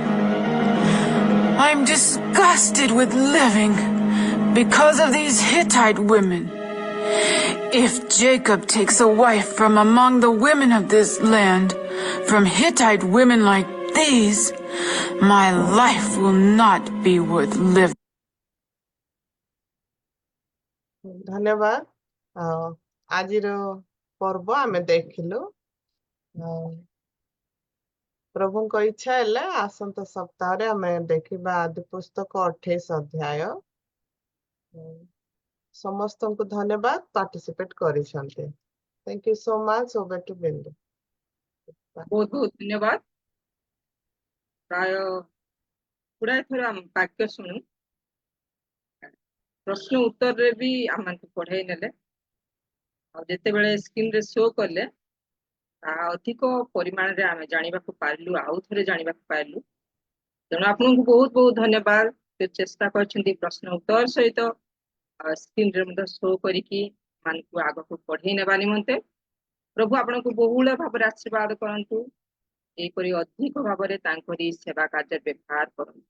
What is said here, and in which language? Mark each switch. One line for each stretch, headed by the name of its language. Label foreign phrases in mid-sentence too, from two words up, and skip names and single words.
English: I'm disgusted with living because of these Hittite women. If Jacob takes a wife from among the women of this land, from Hittite women like these, my life will not be worth living.
Odia: ଧନ୍ୟବାଦ ଆଜିର ପର୍ବ ଆମେ ଦେଖିଲୁ ପ୍ରଭୁଙ୍କ ଇଚ୍ଛା ହେଲେ ଆସନ୍ତ ସପ୍ତାହ ରେ ଆମେ ଦେଖିବା ଆଦି ପୁସ୍ତକ 28 ଅଧ୍ୟାୟ ସମସ୍ତଙ୍କୁ ଧନ୍ୟବାଦ ପାର୍ଟିସିପେଟ କରିସନ୍ତେ
English: thank you so much over to Bindu
Odia: ବହୁତ ବହୁତ ଧନ୍ୟବାଦ ପ୍ରାୟ ଗୁଡ଼ାଏ ଥର ଆମ ବାକ୍ୟ ଶୁଣୁ ପ୍ରଶ୍ନ ଉତ୍ତର ରେ ଭି ଆମ ପଢ଼ାଇ ନେଲେ ଜିତେ ବେଳେ ସ୍କ୍ରିନ ରେ ଶୋ କଲେ ତାହା ଅଧିକ ପରିମାଣରେ ଆମେ ଜାଣିବାକୁ ପାରିଲୁ, ଆଉ ଥରେ ଜାଣିବାକୁ ପାରିଲୁ। ତେଣୁ ଆପଣଙ୍କୁ ବହୁତ ବହୁତ ଧନ୍ୟବାଦ। ଚେଷ୍ଟା କରିଛନ୍ତି ପ୍ରଶ୍ନ ଉତ୍ତର ସହିତ ସ୍କ୍ରିନରେ ମଧ୍ୟ ଶୋ କରିକି ମାନଙ୍କୁ ଆଗକୁ ବଢେଇ ନେବା ନିମନ୍ତେ। ପ୍ରଭୁ ଆପଣଙ୍କୁ ବହୁଳ ଭାବରେ ଆଶୀର୍ବାଦ କରନ୍ତୁ, ଏହିପରି ଅଧିକ ଭାବରେ ତାଙ୍କରି ସେବା କାର୍ଯ୍ୟରେ ବ୍ୟବହାର କରନ୍ତୁ।